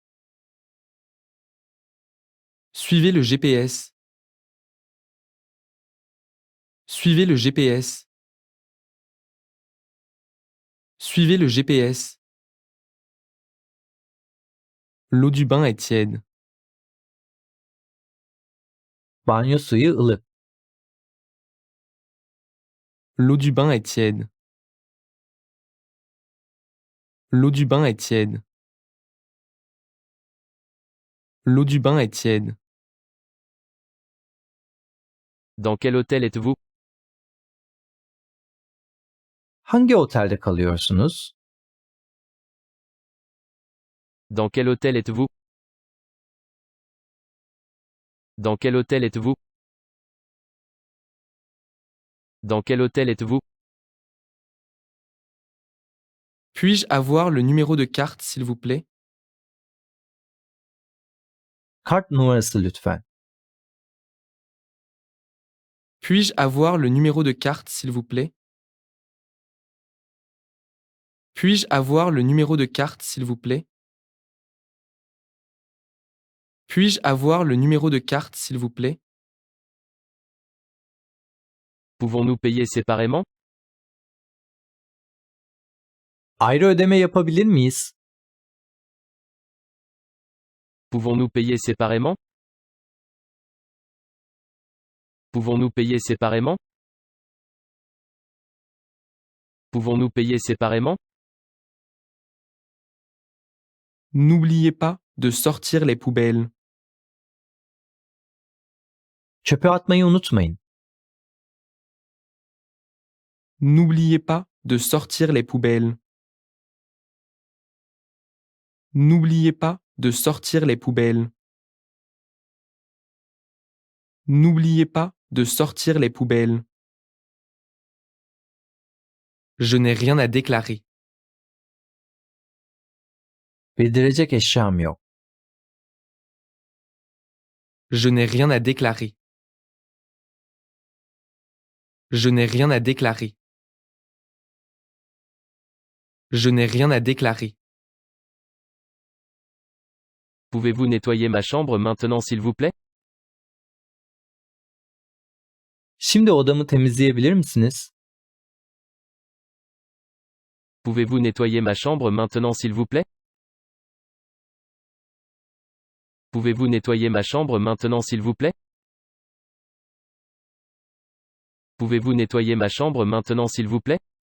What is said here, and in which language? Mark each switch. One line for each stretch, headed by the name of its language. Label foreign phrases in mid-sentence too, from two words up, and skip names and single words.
French: Suivez le GPS. Suivez le GPS. Suivez le GPS. L'eau du bain est tiède.
Turkish: Banyo suyu ılık.
French: L'eau du bain est tiède. L'eau du bain est tiède. L'eau du bain est tiède. Dans quel hôtel êtes-vous?
Turkish: Hangi otelde kalıyorsunuz?
French: Dans quel hôtel êtes-vous? Dans quel hôtel êtes-vous? Dans quel hôtel êtes-vous? Puis-je avoir le numéro de carte, s'il vous plaît?
Turkish: Kart numarası lütfen.
French: Puis-je avoir le numéro de carte, s'il vous plaît? Puis-je avoir le numéro de carte, s'il vous plaît? Puis-je avoir le numéro de carte, s'il vous plaît? Pouvons-nous payer séparément?
Turkish: Ayrı ödeme yapabilir miyiz?
French: Pouvons-nous payer séparément? Pouvons-nous payer séparément? Pouvons-nous payer séparément? N'oubliez pas de sortir les poubelles.
Turkish: Çöpe atmayı unutmayın.
French: N'oubliez pas de sortir les poubelles. N'oubliez pas de sortir les poubelles. N'oubliez pas de sortir les poubelles. Je n'ai rien à déclarer.
Turkish: Bildirecek eşyam yok.
French: Je n'ai rien à déclarer. Je n'ai rien à déclarer. Je n'ai rien à déclarer. Pouvez-vous nettoyer ma chambre maintenant s'il vous plaît?
Turkish: Şimdi odamı temizleyebilir misiniz?
French: Pouvez-vous nettoyer ma chambre maintenant s'il vous plaît? Pouvez-vous nettoyer ma chambre maintenant s'il vous plaît? Pouvez-vous nettoyer ma chambre maintenant s'il vous plaît?